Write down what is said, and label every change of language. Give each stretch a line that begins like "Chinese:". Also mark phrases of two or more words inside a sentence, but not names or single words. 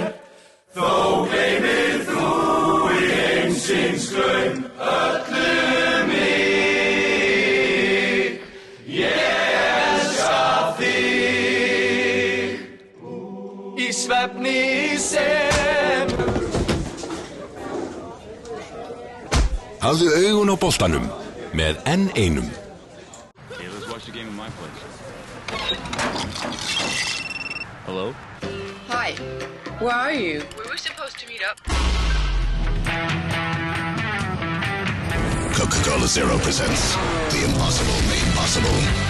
Icelandic: Þó gleymir þú í heimsins glaum öllu mig. Ég elska þig í svefni sem. Hafðu augun á boltanum með N1.
English: Hello? Hi. Where are you? We were supposed to meet up. Coca-Cola Zero presents The Impossible Made Possible.